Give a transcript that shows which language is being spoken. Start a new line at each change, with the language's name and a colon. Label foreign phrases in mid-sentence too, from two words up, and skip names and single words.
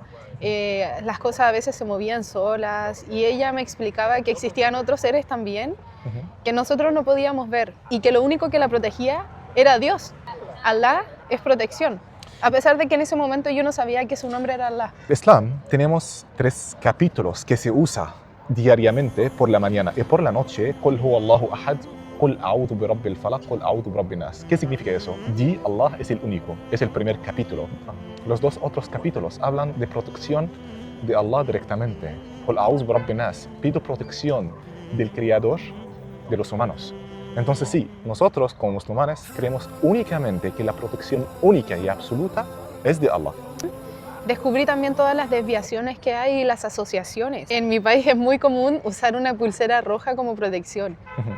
Spanish: Las cosas a veces se movían solas y ella me explicaba que existían otros seres también que nosotros no podíamos ver y que lo único que la protegía era Dios. Allah es protección, a pesar de que en ese momento yo no sabía que su nombre era Allah. En Islam tenemos 3 capítulos que se usa diariamente por la mañana y por la noche.
Arabic: قل هو الله أحد، قل أعوذ برب الفلق، قل أعوذ برب الناس.
Spanish: ¿Qué significa eso? Di Allah es el único, es el primer capítulo. Los 2 otros capítulos hablan de protección de Allah directamente.
Arabic: قل أعوذ برب الناس,
Spanish: pido protección del Creador de los humanos. Entonces sí, nosotros como musulmanes creemos únicamente que la protección única y absoluta es de Allah. Descubrí también todas las desviaciones que hay y las asociaciones. En mi país es muy común usar una pulsera roja como protección.